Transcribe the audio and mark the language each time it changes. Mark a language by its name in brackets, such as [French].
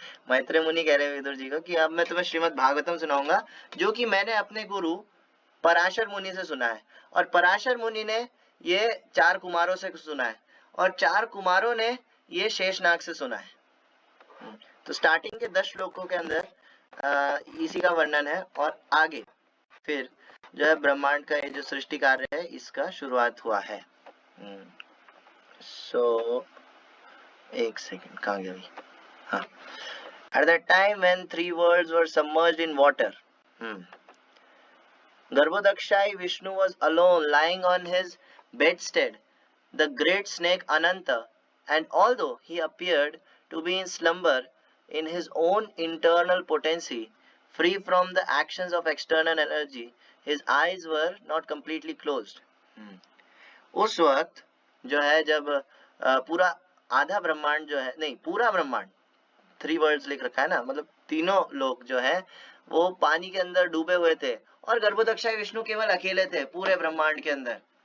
[Hindi] मैत्रेय मुनि कह रहे हैं विदुर जी को कि अब मैं तुम्हें श्रीमद् भागवतम सुनाऊंगा, जो कि मैंने अपने गुरु पराशर मुनि से सुना है, और पराशर मुनि ने ये 4 कुमारों से सुना है, और 4 कुमारों ने ये शेषनाग से सुना है। तो स्टार्टिंग के 10 श्लोकों के अंदर इसी का वर्णन है, और आगे फिर जो है ब्रह्मांड का ये जो सृष्टि कार्य है इसका शुरुआत हुआ है। सो एक सेकंड, कहाँ गया? [English] हाँ, at that time when 3 worlds were submerged in water, Garbhodakshai Vishnu was alone lying on his bedstead. The great snake Ananta, and although he appeared to be in slumber in his own internal potency, free from the actions of external energy, his eyes were not completely closed. [Hindi] उस वक्त जो है जब पूरा आधा ब्रह्मांड जो है, नहीं पूरा ब्रह्मांड, 3 वर्ल्ड्स लिख रखा है ना, मतलब तीनों लोग जो है वो पानी के अंदर डूबे हुए थे, और गर्भोदक्षाय विष्णु केवल अकेले थे पूरे ब्रह्मांड के अंदर।